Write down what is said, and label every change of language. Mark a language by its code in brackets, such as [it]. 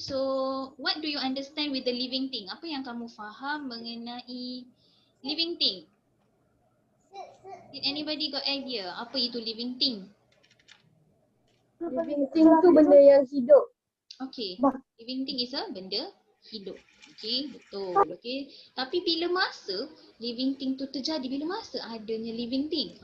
[en] So what do you understand with the living thing? [ms] Apa yang kamu faham mengenai living thing? [en] Did anybody got idea [ms] apa itu [en] living thing? [ms] Living thing tu benda yang hidup. [en] Okay. Living thing is a [ms] benda hidup. [en] Okay, [ms] betul. [en] Okay. [ms] Tapi bila masa living thing tu terjadi, bila masa adanya living thing?